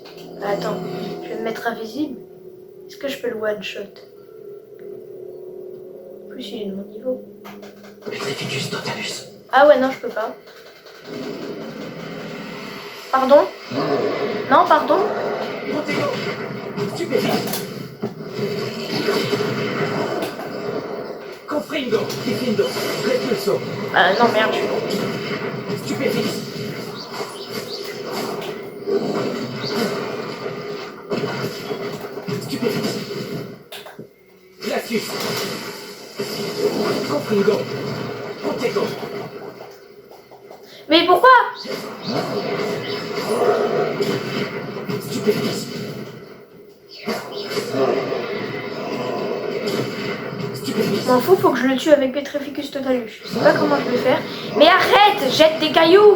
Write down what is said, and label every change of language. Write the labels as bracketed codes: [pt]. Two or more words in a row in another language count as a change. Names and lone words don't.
[fr] Attends, je vais me mettre invisible. Est-ce que je peux le one-shot? En plus, il est de mon niveau. Petrificus totalus. Ah ouais, non, je peux pas. Pardon? Non, pardon? Protego. Stupéfixe. Confringo. Diffindo. Repulso. Ah non, merde, je suis con. Stupéfixe. Stupéfixe. Glacius. Confringo. Protego. Mais pourquoi? Stupéfixe. M'en fous, faut que je le tue avec Petrificus totalus. Je sais pas comment je vais faire. Mais arrête, jette des cailloux.